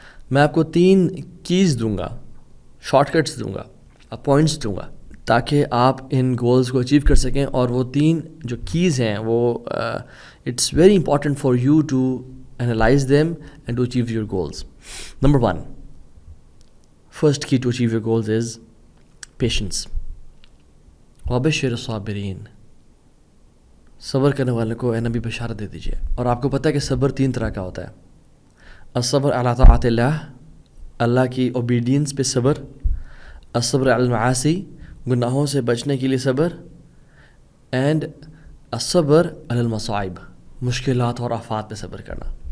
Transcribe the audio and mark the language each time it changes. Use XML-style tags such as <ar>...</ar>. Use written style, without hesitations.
<ur>میں آپ کو 3 کیز دوں گا, شارٹ کٹس دوں گا, پوائنٹس دوں گا, تاکہ آپ ان گولز کو اچیو کر سکیں. اور وہ 3 جو کیز ہیں وہ</ur> <en>It's very important for you to analyze them and to achieve your goals. Number 1, first key to achieve your goals is patience.</en> <ar>وَبَشِّرِ الصَّابِرِينَ.</ar> <ur>صبر کرنے والے کو اے نبی بشارت دے دیجیے. اور آپ کو پتہ ہے کہ صبر 3 طرح کا ہوتا ہے.</ur> <ar>الصبر علی طاعت اللہ,</ar> <ur>اللہ کی اوبیڈینس پہ صبر.</ur> <ar>الصبر علی المعاصی,</ar> <ur>گناہوں سے بچنے کے لیے صبر. اینڈ</ur> <ar>الصبر علی المصائب,</ar> <ur>مشکلات اور آفات پہ صبر کرنا.</ur>